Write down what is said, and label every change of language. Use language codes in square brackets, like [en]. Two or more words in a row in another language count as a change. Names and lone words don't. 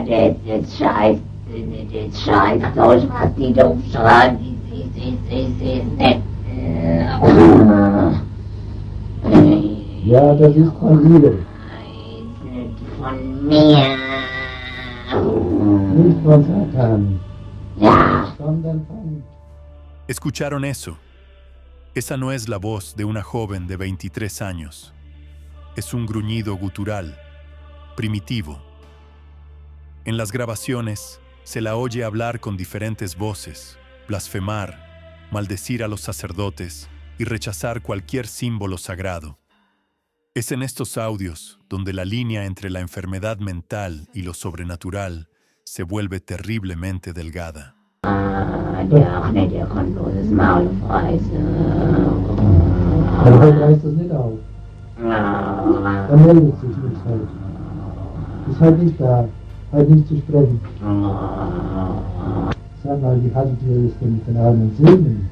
[de] Das scheiß Deutsch, was die da schreiben. Ja, das ist von ihr. Nicht von mir. Nicht von Satan. Ja. Sondern von... [es] ¿Escucharon eso? Esa no es la voz de una joven de 23 años. Es un gruñido gutural, primitivo. En las grabaciones se la oye hablar con diferentes voces, blasfemar, maldecir a los sacerdotes y rechazar cualquier símbolo sagrado. Es en estos audios donde la línea entre la enfermedad mental y lo sobrenatural se vuelve terriblemente delgada. [de] Der kann bloß das Maul fressen. Aber heute reißt das nicht auf. Er meldet sich nicht heute. Ist heute nicht da. Heute nicht zu sprechen. Sag mal, wie hattet ihr das denn mit den armen Seelen?